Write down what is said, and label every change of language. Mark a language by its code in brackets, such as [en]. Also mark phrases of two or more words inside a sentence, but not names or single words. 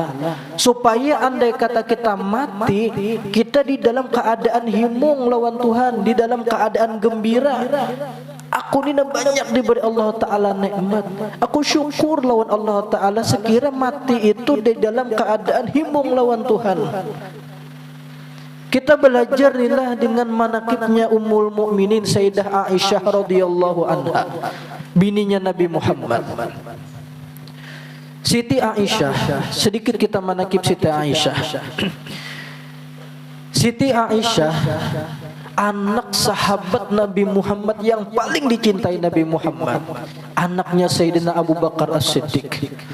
[id] Supaya andai kata kita mati, kita di dalam keadaan [bjn] himung lawan Tuhan, [id] di dalam keadaan gembira. Aku ni banyak diberi Allah Ta'ala nikmat. Aku syukur lawan Allah Ta'ala sekira mati itu di dalam keadaan [bjn] himung lawan Tuhan. [id] Kita belajar inilah dengan manakibnya Ummul Mukminin Sayyidah Aisyah [ar] رضي الله عنها, [id] bininya Nabi Muhammad. Siti Aisyah, sedikit kita manakib Siti Aisyah. Siti Aisyah anak sahabat Nabi Muhammad yang paling dicintai Nabi Muhammad, anaknya Sayyidina Abu Bakar As-Siddiq.